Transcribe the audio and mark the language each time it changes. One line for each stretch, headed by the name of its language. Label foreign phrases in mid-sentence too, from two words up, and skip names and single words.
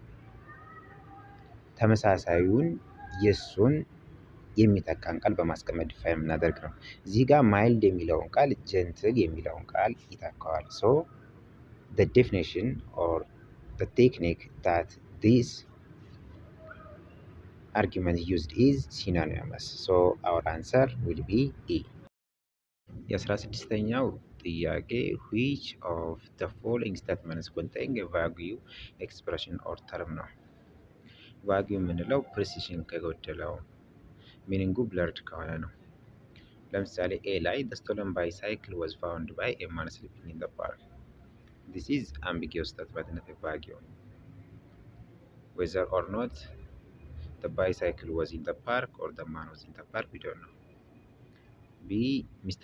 Amharic: ተመሳሳዩን የሱን የሚተካን ቃል በማስቀመጥ ዲፋይን የምናደርግ ነው። እዚህ ጋር ማይልድ የሚለውን ቃል ጀንትል የሚለውን ቃል ይተካዋል። ሶ
English: the definition or the technique that this argument used is synonymous. So our answer will be E.
Amharic: የ16ኛው ጥያቄ
English: which of the following statements contain a vague expression or term ነው። vague
Amharic: የምንለው ፕሪሲሽን ከጎደለው ሚኒንጉ ብለርድ ከሆነ ነው። ለምሳሌ ኤ ላይ
English: the stolen bicycle was found by a man sleeping in the park. This is ambiguous statement, not a vague one. Whether or not the bicycle was in the park or the man was in the park, we don't know. B, Mr.